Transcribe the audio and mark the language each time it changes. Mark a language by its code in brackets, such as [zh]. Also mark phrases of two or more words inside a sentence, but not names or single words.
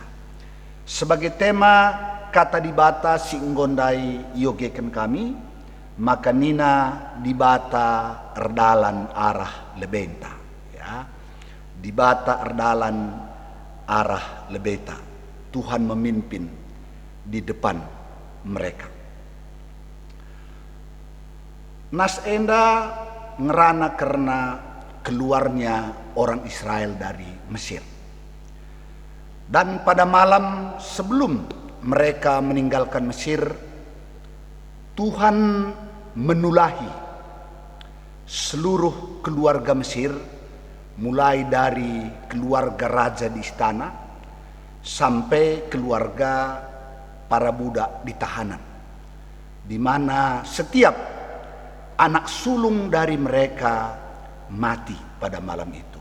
[id] Sebagai tema [btx] kata dibata si nggondai yogeken kami, maka nina dibata erdalan arah lebenta, ya. Dibata erdalan arah lebeta. [id] Tuhan memimpin di depan mereka. [btx] Nas enda ngerana [id] karena keluarnya orang Israel dari Mesir. Dan pada malam sebelum mereka meninggalkan Mesir, Tuhan menulahi seluruh keluarga Mesir, mulai dari keluarga raja di istana sampai keluarga para budak di tahanan, di mana setiap anak sulung dari mereka mati pada malam itu.